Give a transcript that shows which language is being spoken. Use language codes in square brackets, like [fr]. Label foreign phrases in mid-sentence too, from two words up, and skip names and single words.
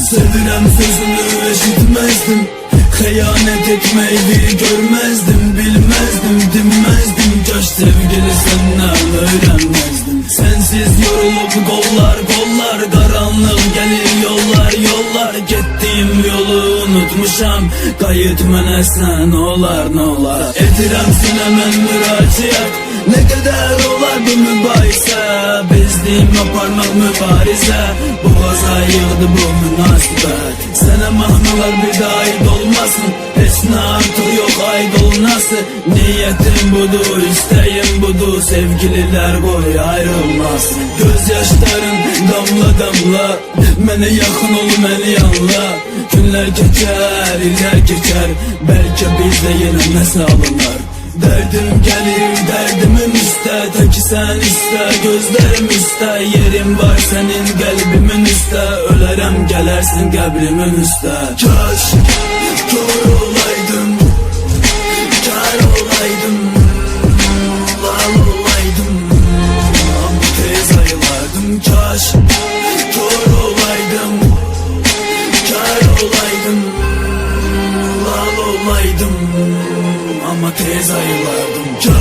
[tr] Sevirem sözünü eşitmezdim, hıyanet etmeyi görmezdim, bilmezdim, dinmezdim. Kaş sevgili senden öğrenmezdim. Sensiz yorulup kollar kollar, karanlık gelir yollar yollar. Gittiğim yolu unutmuşam, kayıt mənə sən olar ne olar. [az] Edirəm sənə mən müraciət, ne kadar olar bu mübahisə. Bezdim aparmaq mübarizə, boğaza yığdı bu münasibət. Sənə mahnalar bir daha ait olmasın, heç nə artıq yox ait olunası. [tr] Niyetim budur, isteğim budur, sevgililer koy ayrılmasın. Gözyaşların damla damla, [az] mənə yaxın ol, məni anla. [tr] Günler geçer, iller geçer, belki bizde yine nəsə alınlar. Derdim gelir derdimin üstə, ta ki sen iste, gözlerim üstə. Yerim var senin kalbimin üstə, [az] ölərəm gələrsin qəbrimin üstə. Kaş kör olaydım, kar olaydım, lal olaydım, ama tez ayılardım. Kaş kör olaydım, kar olaydım, lal olaydım, ama tez ayılardım.